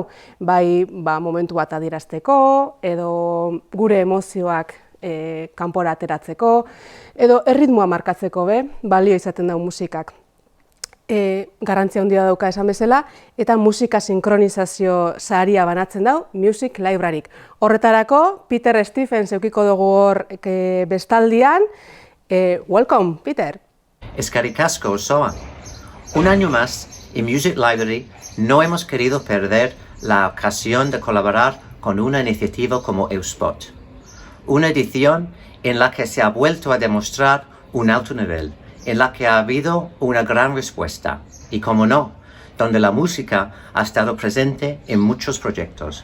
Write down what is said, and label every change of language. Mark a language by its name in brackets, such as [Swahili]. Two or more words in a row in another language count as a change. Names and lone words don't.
[Basque] Bai, momentu bat adierazteko, edo gure emozioak kanpora ateratzeko, edo erritmoa markatzeko balio izaten dau musikak. Garrantzia handia dauka esan bezala, eta musika sinkronizazio saria banatzen dau Music Libraryk. Horretarako, Peter Stephens eukiko dugu hor bestaldian. [English] Welcome, Peter. [Basque] Eskerrik asko, osoa. [Spanish] Un año más, en Music Library no hemos querido perder la ocasión de colaborar con una iniciativa como Euspot. Una edición en la que se ha vuelto a demostrar un alto nivel, en la que ha habido una gran respuesta y, como no, donde la música ha estado presente en muchos proyectos.